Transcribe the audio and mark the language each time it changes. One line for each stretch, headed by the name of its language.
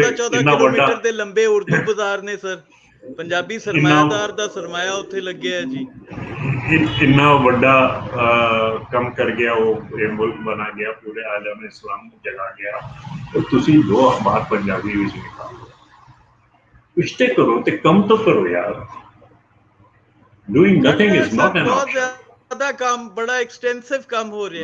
Punjabi: 14 kilometre دے لمبے اردو بازار نے سر، پنجابی سرمایہ دار دا سرمایہ اتنے لگیا ہے جی. اتنا بڑا کم کر گیا، وہ ملک بنا گیا، پورے عالم اسلام جگا گیا، تو تسی 2 اخبار پنجابی وچ نکالو، کچھ تے کرو، تے کم تو کرو یار.
English: Doing nothing is not an option.
Urdu: زیادہ کام، بڑا ایکسٹینسو کام ہو رہا